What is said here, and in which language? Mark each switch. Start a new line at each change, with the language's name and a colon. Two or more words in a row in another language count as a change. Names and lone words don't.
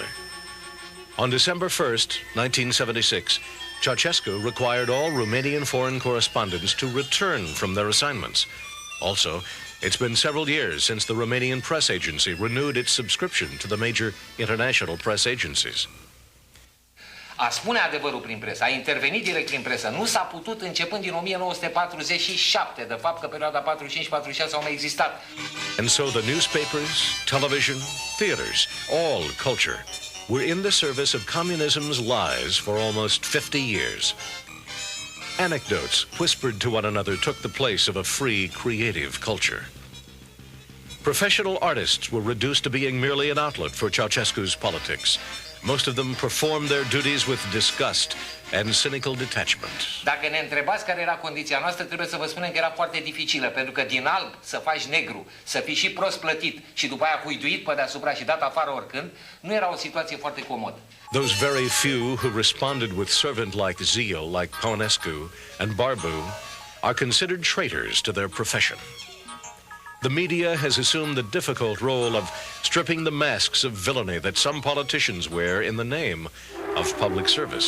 English: On December 1st, 1976, Ceausescu required all Romanian foreign correspondents to return from their assignments. Also, it's been several years since the Romanian press agency renewed its subscription to the major international press agencies.
Romanian: A spune adevărul prin presă, a intervenit direct prin presă, nu s-a putut începând din 1947, de fapt că perioada 45-46 au mai existat.
English: And so the newspapers, television, theaters, all culture were in the service of communism's lies for almost 50 years. Anecdotes whispered to one another took the place of a free, creative culture. Professional artists were reduced to being merely an outlet for Ceausescu's politics. Most of them performed their duties with disgust and cynical detachment.
Romanian: Dacă ne întrebați care era condiția noastră, trebuie să vă spunem că era foarte dificilă, pentru că din alb să faci negru, să fii și prost plătit și după aia huiduit pe deasupra și dat afară oricând, nu era o situație foarte comodă.
English: Those very few who responded with servant-like zeal, like Ceausescu and Barbu, are considered traitors to their profession. The media has assumed the difficult role of stripping the masks of villainy that some politicians wear in the name of public service.